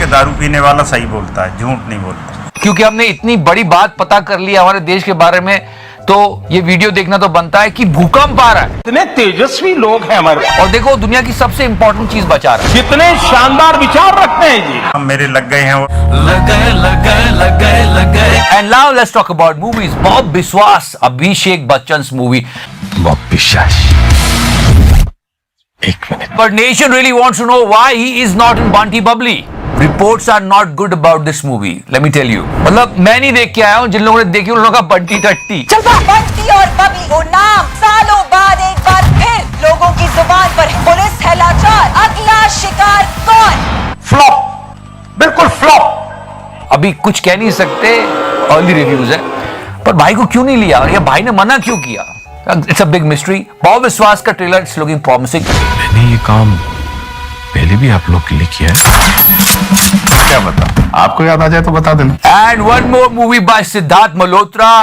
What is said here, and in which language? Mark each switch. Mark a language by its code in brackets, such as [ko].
[hi] कि दारू पीने वाला सही बोलता है, झूठ नहीं बोलता। क्योंकि हमने इतनी बड़ी बात पता कर ली हमारे देश के बारे में, तो ये वीडियो देखना तो बनता है कि भूकंप आ रहा है। इतने तेजस्वी लोग हैं हमारे, और देखो दुनिया की सबसे इंपॉर्टेंट चीज बचा रहा है। कितने शानदार विचार रखते हैं जी। हम मेरे लग गए हैं। [en] And now let's talk about movies. Bob Biswas, Abhishek Bachchan's movie. Bob Biswas. [hi] एक minute. [en] But nation really wants to know why he is not in Banti Bubbly. Reports are not good about this movie. Let me tell you. [hi] मतलब मैं नहीं देख के आया हूँ, जिन लोगों ने देखी उन लोगों का बंटी टट्टी। बंटी और बबली वो नाम सालों बाद एक बार फिर लोगों की जुबान पर। पुलिस है लाचार, अगला शिकार कौन? फ्लॉप, बिल्कुल फ्लॉप। अभी कुछ कह नहीं सकते, अर्ली रिव्यूज है। पर भाई को क्यों नहीं लिया, या भाई ने मना क्यों किया? [en] It's a big mystery. [hi] Bob विश्वास का ट्रेलर [en] It's looking promising. [hi] मैंने ये काम पहले भी आप लोग के लिए किया है। क्या बता, आपको याद आ जाए तो बता देना। [en] And one more movie by Siddharth Malhotra.